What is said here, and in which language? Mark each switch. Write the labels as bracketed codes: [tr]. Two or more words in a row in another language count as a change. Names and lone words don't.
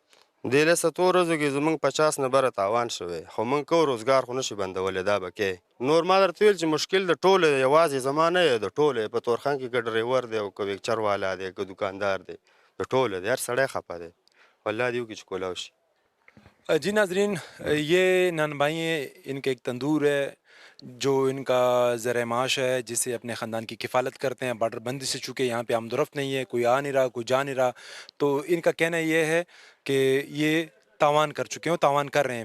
[ps] دې لسه 2 ورځو کې زموږ 50 نه بره تاوان شوی، خو موږ کوو روزګار خو نشي بندولی، دا به کې. نور ما درته ویل چې مشکل د ټولو دی، یوازې زما نه دی، د ټولو دی. په تورخم کې که ډریور دی او که ویکچر والا دی که دکاندار دی، د ټولو دی، هر سړی خفه دی. والله دې وکړي چې کولاو شي. [ur] جی ناظرین، یہ نان بھائی ہیں، ان کا ایک تندور ہے جو ان کا زر معاش ہے، جس سے اپنے خاندان کی کفالت کرتے ہیں. بارڈر بندی سے چونکہ یہاں پہ آمدورفت نہیں ہے، کوئی آ نہیں رہا کوئی جا نہیں رہا، تو ان کا کہنا یہ ہے کہ یہ تاوان کر چکے ہیں، تاوان کر رہے ہیں.